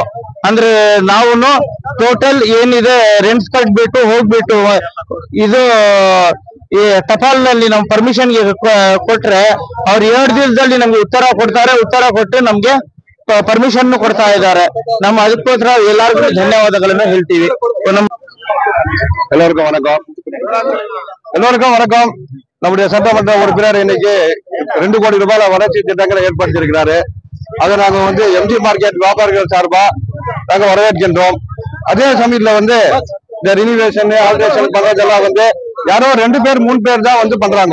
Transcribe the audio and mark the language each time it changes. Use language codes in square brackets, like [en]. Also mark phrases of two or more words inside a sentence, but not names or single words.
[kn] ಅಂದ್ರೆ ನಾವು ಟೋಟಲ್ ಏನಿದೆ ರೆಂಟ್ಸ್ ಕಟ್ಬಿಟ್ಟು ಹೋಗ್ಬಿಟ್ಟು ಇದು ಈ ಟಪಾಲ್ ನಲ್ಲಿ ನಮ್ ಪರ್ಮಿಷನ್ ಕೊಟ್ರೆ ಅವ್ರು 2 ದಿವಸದಲ್ಲಿ ನಮ್ಗೆ ಉತ್ತರ ಕೊಡ್ತಾರೆ. ಉತ್ತರ ಕೊಟ್ಟು ನಮ್ಗೆ ಪರ್ಮಿಷನ್ ಕೊಡ್ತಾ ಇದ್ದಾರೆ. ನಮ್ಮ ಅದಕ್ಕೋಸ್ಕರ ಎಲ್ಲರಿಗೂ ಧನ್ಯವಾದಗಳನ್ನು ಹೇಳ್ತೀವಿ. [ta] எல்லோருக்கும் வணக்கம். நம்முடைய சட்டமன்ற உறுப்பினர் இன்னைக்கு 2 கோடி ரூபாய் வளர்ச்சி திட்டங்களை ஏற்படுத்தியிருக்கிறாரு. அதை நாங்க எம்ஜி மார்க்கெட் வியாபாரிகள் சார்பா நாங்க வரவேற்கின்றோம். அதே சமயத்துல இந்த [en] renovation alteration [ta] பண்றதெல்லாம் யாரோ 2 பேர் 3 பேர் தான் பண்றாங்க.